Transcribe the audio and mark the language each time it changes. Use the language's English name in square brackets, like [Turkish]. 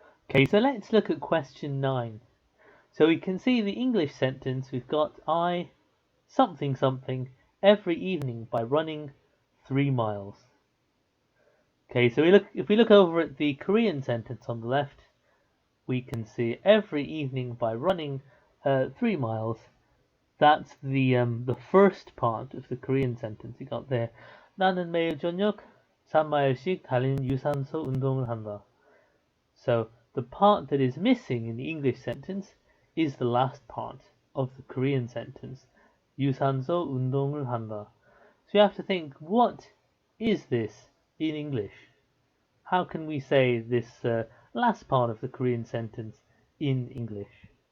[English] Okay, so let's look at question 9. So we can see the English sentence, we've got I something something every evening by running 3 miles. Okay, so if we look over at the Korean sentence on the left, we can see every evening by running 3 miles. That's the first part of the Korean sentence you got there. [Korean] 나는 매일 저녁 3마일씩 달리는 유산소 운동을 한다. [English] So the part that is missing in the English sentence is the last part of the Korean sentence. [Korean] 유산소 운동을 한다. [English] So you have to think, what is this in English? How can we say this last part of the Korean sentence in English?